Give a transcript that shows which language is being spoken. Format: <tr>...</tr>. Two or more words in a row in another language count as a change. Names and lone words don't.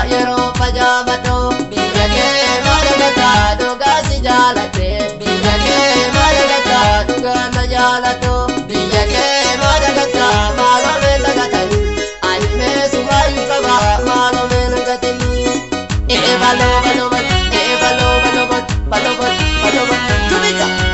<om>Yeroo facaafatu. Biyya kee maal yaadatta? Dhugaa si jaalate. Biyya kee maal yaadatta? Dhugaa na jaalatu. Biyya kee maal yaadatta? Maal oolme tagatani? Ani meesuma hin qaba, maaloo meen gatin? Ee, baloo, baloo, baloo, ee, baloo, baloo, baloo, baloo, baloo, baloo, baloo. Jubika!</om>